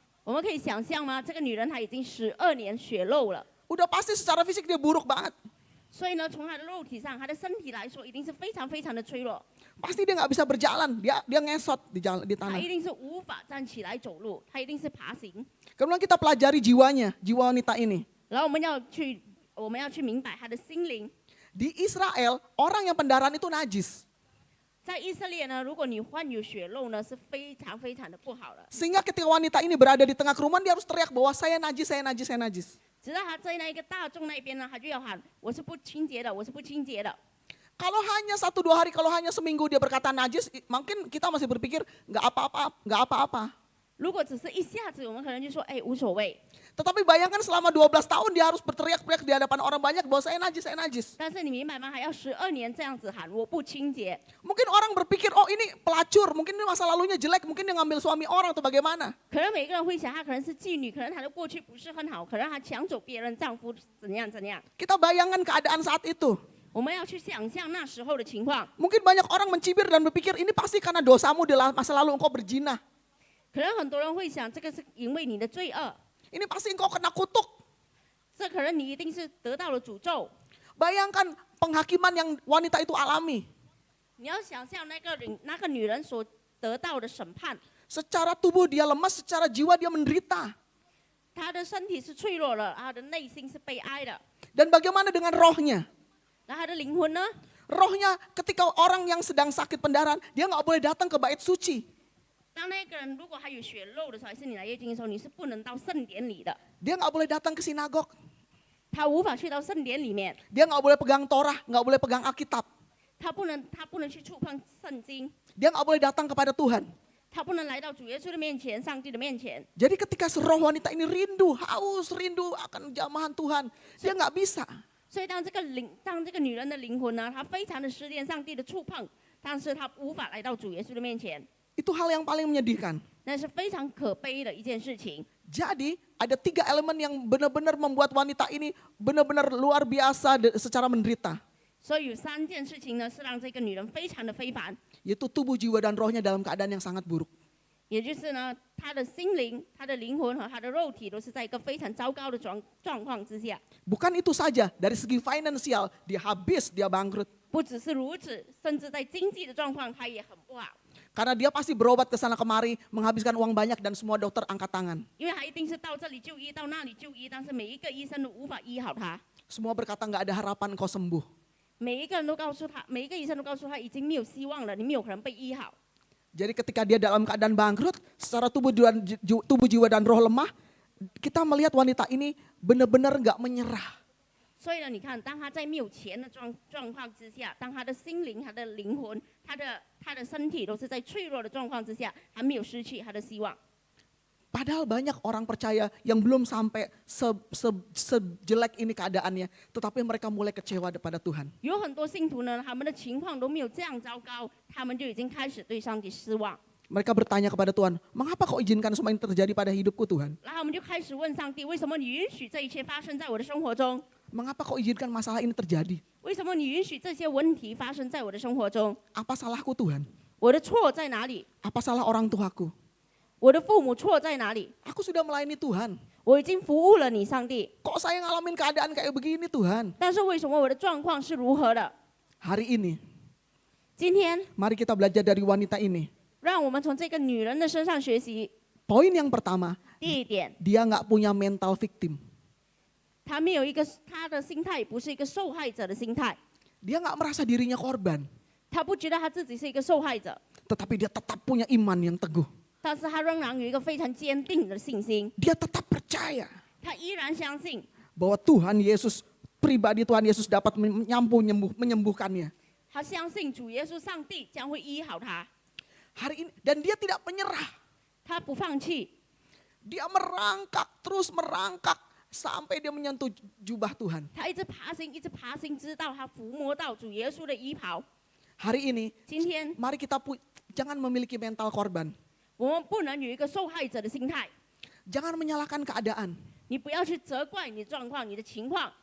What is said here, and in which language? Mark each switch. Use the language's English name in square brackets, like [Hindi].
[Chinese] 我们可以想象吗？这个女人她已经12年血漏了， [Indonesian] Udah pasti secara fisik dia buruk banget. [Chinese] 所以呢，从她的肉体上，她的身体来说，一定是非常非常的脆弱。 [Indonesian] Pasti dia nggak bisa berjalan, dia ngesot di [Chinese] 她 [Indonesian] tanah. [Chinese] 一定是无法站起来走路，她一定是爬行。 [Indonesian] Kemudian kita pelajari jiwanya, jiwa wanita ini. [Chinese] 然后我们要去明白她的心灵。 [Indonesian] Di Israel, orang yang pendaran itu najis. [Chinese] 在以色列呢，如果你患有血漏呢，是非常非常的不好的。 [Indonesian] Sehingga ketika wanita ini berada di tengah kerumunan, dia harus teriak bahwa saya najis, saya najis, saya najis. [Chinese] 直到她在那一个大众那边呢，她就要喊：“我是不清洁的，我是不清洁的。” [Indonesian] Kalau hanya 1-2 hari, kalau hanya seminggu dia berkata najis, mungkin kita masih berpikir nggak apa-apa. [Chinese] 如果只是一下子，我们可能就说：“哎，无所谓。” [Indonesian] Tetapi bayangkan selama 12 tahun dia harus berteriak-teriak di hadapan orang banyak bahwa saya najis, saya najis. [Chinese] 但是你明白吗？还要12年这样子喊：“我不清洁。” [Indonesian] Mungkin orang berpikir, oh ini pelacur, mungkin ini masa lalunya jelek, mungkin dia ngambil suami orang atau bagaimana. [Chinese] 可能每个人会想，她可能是妓女，可能她的过去不是很好，可能她抢走别人丈夫怎样怎样。 [Indonesian] Kita bayangkan keadaan saat itu. [Chinese] 我们要去想象那时候的情况。 [Indonesian] Mungkin banyak orang mencibir dan berpikir ini pasti karena dosamu di masa lalu engkau berzina. [Chinese] 可能很多人会想，这个是因为你的罪恶， [Indonesian] Ini pasti engkau kena kutuk. [Chinese] 这可能你一定是得到了诅咒。 [Indonesian] Bayangkan penghakiman yang wanita itu alami. [Chinese] 你要想象那个女人所得到的审判， [Indonesian] Secara tubuh dia lemas, secara jiwa dia menderita. [Chinese] 她的身体是脆弱的，她的内心是悲哀的。 [Indonesian] Dan bagaimana dengan rohnya? [Chinese] 那她的灵魂呢？ [Indonesian] Rohnya ketika orang yang sedang sakit pendaran, dia nggak boleh datang ke bait suci. [Chinese] 当那个人如果还有血漏的时候，还是你来月经的时候，你是不能到圣典里的， [Indonesian] Dia nggak boleh datang ke sinagog. [Chinese] 他无法去到圣典里面， [Indonesian] Dia nggak boleh pegang Torah, nggak boleh pegang Alkitab. [Chinese] 他不能去触碰圣经， [Indonesian] Dia nggak boleh datang kepada Tuhan. [Chinese] 他不能来到主耶稣的面前、上帝的面前。 [Indonesian] Jadi ketika roh wanita ini rindu, haus, rindu akan jamahan Tuhan, dia nggak bisa. [Chinese] 所以当这个女人的灵魂呢，她非常的思念上帝的触碰，但是她无法来到主耶稣的面前， [Indonesian] Itu hal yang paling menyedihkan. [Chinese] 那是非常可悲的一件事情。 [Indonesian] Jadi ada 3 elemen yang benar-benar membuat wanita ini benar-benar luar biasa secara menderita. [Chinese] 所以有3件事情呢，是让这个女人非常的非凡， [Indonesian] Yaitu tubuh, jiwa, dan rohnya dalam keadaan yang sangat buruk. [Chinese] 也就是呢，她的心灵、她的灵魂和她的肉体都是在一个非常糟糕的状况之下。 [Indonesian] Bukan itu saja, dari segi finansial dia habis, dia bangkrut. [Chinese] 不只是如此，甚至在经济的状况，她也很不好， [Indonesian] Karena dia pasti berobat ke sana kemari, menghabiskan uang banyak dan semua dokter angkat tangan. [Chinese] 因为她一定是到这里就医，到那里就医，但是每一个医生都无法医好她。 [Indonesian] Semua berkata nggak ada harapan kau sembuh. [Chinese] 每一个人都告诉她，每一个医生都告诉她已经没有希望了，你没有可能被医好。 [Indonesian] Jadi ketika dia dalam keadaan bangkrut, secara tubuh, jiwa dan roh lemah, kita melihat wanita ini benar-benar nggak menyerah. [Chinese] 所以呢，你看，当她在没有钱的状况之下，当她的心灵、她的灵魂、她的身体都是在脆弱的状况之下，还没有失去她的希望。 [Indonesian] Padahal banyak orang percaya yang belum sampai sejelek ini keadaannya, tetapi mereka mulai kecewa kepada Tuhan. [Chinese] 有很多信徒呢，他们的情况都没有这样糟糕，他们就已经开始对上帝失望， [Indonesian] Mereka bertanya kepada Tuhan, mengapa kau izinkan semua ini terjadi pada hidupku Tuhan? [Chinese] 然后他们就开始问上帝：为什么你允许这一切发生在我的生活中？ [Indonesian] Mengapa kau izinkan masalah ini terjadi? [Chinese] 为什么你允许这些问题发生在我的生活中？ [Indonesian] Apa salahku Tuhan? [Chinese] 我的错在哪里？ [Indonesian] Apa salah orang tuaku? [Chinese] 我的父母错在哪里？ [Indonesian] Aku sudah melayani Tuhan. [Chinese] 我已经服务了你，上帝， [Indonesian] Kok saya ngalamin keadaan kayak begini Tuhan? [Chinese] 但是为什么我的状况是如何的？ [Indonesian] Hari ini, [Chinese] 今天， [Indonesian] mari kita belajar dari wanita ini. [Chinese] 让我们从这个女人的身上学习。 [Indonesian] Poin yang pertama, [Chinese] 第一点， [Indonesian] dia nggak punya mental victim. [Chinese] 她没有一个她的心态不是一个受害者的心态， [Indonesian] Dia nggak merasa dirinya korban, [Chinese] 她不觉得她自己是一个受害者， [Indonesian] tetapi dia tetap punya iman yang teguh. [Chinese] 但是她仍然有一个非常坚定的信心， [Indonesian] Dia tetap percaya [Chinese] 她依然相信 [Indonesian] bahwa Tuhan Yesus, pribadi Tuhan Yesus dapat menyembuhkannya. [Chinese] 她相信主耶稣上帝将会医好她， [Indonesian] Hari ini, dan dia tidak menyerah. [Chinese] 她不放弃， [Indonesian] Dia merangkak, terus merangkak sampai dia menyentuh jubah Tuhan. [Chinese] 她一直爬行，一直爬行，直到她抚摸到主耶稣的衣袍。 [Indonesian] Hari ini, [Chinese] 今天 [Indonesian] mari kita jangan memiliki mental korban. [Chinese] 我们不能有一个受害者的心态， [Indonesian] Jangan menyalahkan keadaan. [Chinese] 你不要去责怪你的状况、你的情况，